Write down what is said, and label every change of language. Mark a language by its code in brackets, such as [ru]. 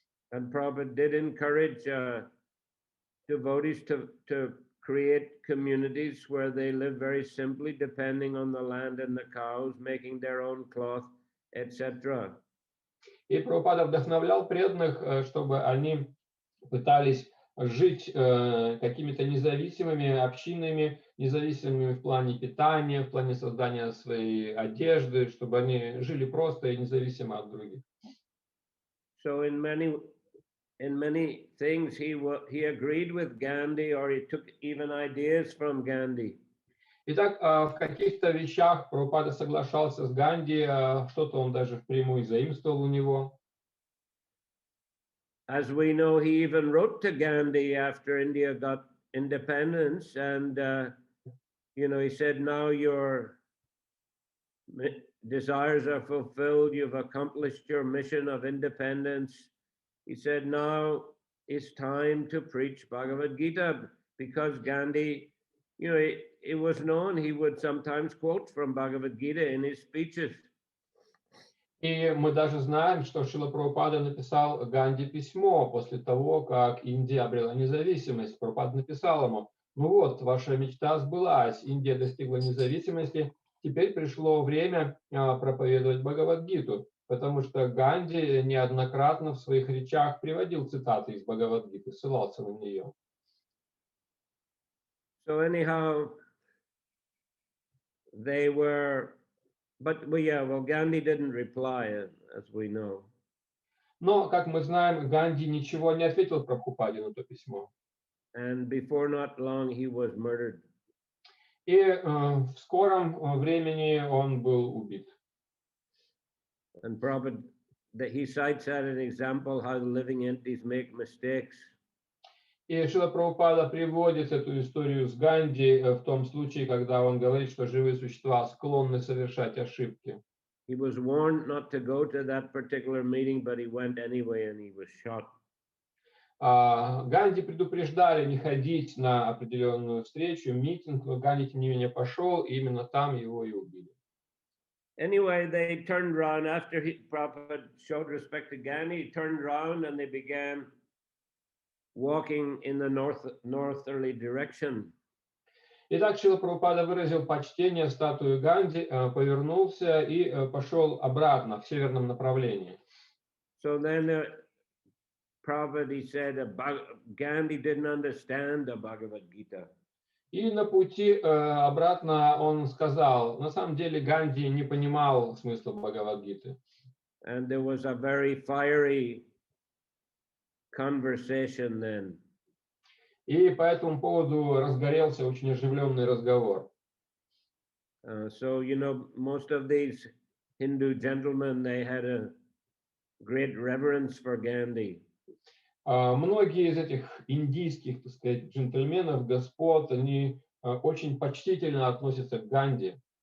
[en] And Prabhupada did encourage devotees to create communities where they live very simply, depending on the land and the cows, making their own cloth, etc. [ru] И Прабхупада вдохновлял преданных, чтобы они пытались жить какими-то независимыми общинами, независимыми в плане питания, в плане создания своей одежды, чтобы они жили просто и независимо от других. [en] So in many things he agreed with Gandhi, or he took even ideas from Gandhi. [ru] Итак, в каких-то вещах Прабхупада соглашался с Ганди, что-то он даже впрямую заимствовал у него. [en] As we know, he even wrote to Gandhi after India got independence, and you know, he said, now your desires are fulfilled, you've accomplished your mission of independence. He said, now it's time to preach Bhagavad Gita, because Gandhi, you know, it was known he would sometimes quote from Bhagavad Gita in his speeches. [ru] И мы даже знаем, что Шрила Прабхупада написал Ганди письмо после того, как Индия обрела независимость. Прабхупада написал ему: ну вот, ваша мечта сбылась, Индия достигла независимости, теперь пришло время проповедовать Бхагавад-гиту, потому что Ганди неоднократно в своих речах приводил цитаты из Бхагавад-гиты, ссылался на нее. [en] So anyhow, they were, but well, Gandhi didn't reply, as we know. [ru] Но, как мы знаем, Ганди ничего не ответил Прабхупаде на то письмо. [en] And before not long, he was murdered. [ru] И в скором времени он был убит. [en] And Prabhupada, he cites that an example how living entities make mistakes. [ru] И Шрила Прабхупада приводит эту историю с Ганди в том случае, когда он говорит, что живые существа склонны совершать ошибки. [en] He was warned not to go to that particular meeting, but he went anyway and he was shot. [ru] Ганди предупреждали не ходить на определенную встречу, митинг, но Ганди, тем не менее, пошел, и именно там его и убили. [en] Anyway, they turned around after Prabhupada showed respect to Gandhi. He turned around and they began walking in the northerly direction. [ru] Итак, Шрила Прабхупада выразил почтение статуе Ганди, повернулся и пошел обратно в северном направлении. [en] So then Prabhupada, he said Gandhi didn't understand the Bhagavad Gita. [ru] И на пути обратно он сказал, на самом деле Ганди не понимал смысла Бхагавад-гиты. [en] And there was a very fiery conversation then. [ru] И по этому поводу разгорелся очень оживленный разговор. [en] So, you know, most of these Hindu gentlemen, they had a great reverence for Gandhi. [ru] Многие из этих индийских, так сказать, джентльменов, господ, они очень почтительно относятся к Ганди.